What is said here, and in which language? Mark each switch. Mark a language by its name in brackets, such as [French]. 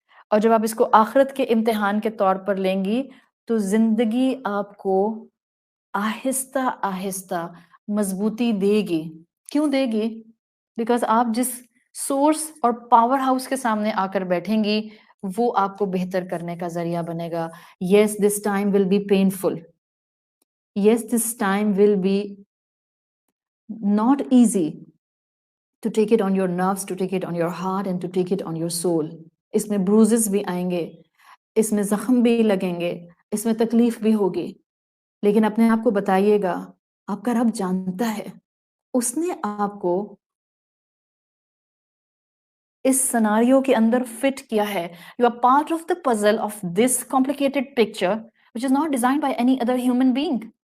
[Urdu] اور جب آپ اس کو آخرت کے امتحان کے طور پر لیں گی تو زندگی آپ کو آہستہ آہستہ مضبوطی دے گی۔ کیوں دے گی؟ بیکاز آپ جس سورس اور پاور ہاؤس کے سامنے آ کر بیٹھیں گی وہ آپ کو بہتر کرنے کا ذریعہ بنے گا۔ [English] Yes, this time will be painful. Yes, this time will be not easy to take it on your nerves, to take it on your heart and to take it on your soul. [Urdu] اس میں bruises بھی آئیں گے، اس میں زخم بھی لگیں گے، اس میں تکلیف بھی ہوگی، لیکن اپنے آپ کو بتائیے گا آپ کا رب جانتا ہے، اس نے آپ کو اس سناریو کے اندر فٹ کیا ہے۔ [English] You are part of the puzzle of this complicated picture which is not designed by any other human being.